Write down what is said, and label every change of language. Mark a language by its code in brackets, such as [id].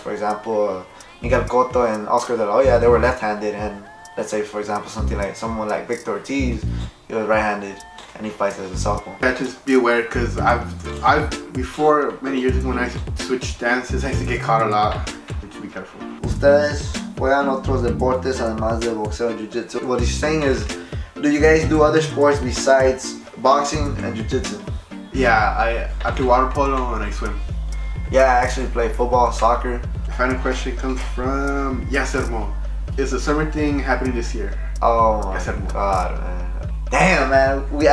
[en] For example, Miguel Cotto and Oscar De La Hoya, they were left-handed, and let's say, for example, someone like Victor Ortiz, he was right-handed, and he fights as a southpaw. Yeah, just be aware, because before, many years ago, when I switched stances, I used to get caught a lot. Just be careful. [es] Ustedes juegan otros deportes además de boxeo and jiu-jitsu. [en] What he's saying is, do you guys do other sports besides boxing and jiu-jitsu? Yeah, I do water polo and I swim. Yeah, I actually play football, soccer. The final question comes from Yasermo. Is the summer thing happening this year? Oh my god, man. Damn, man.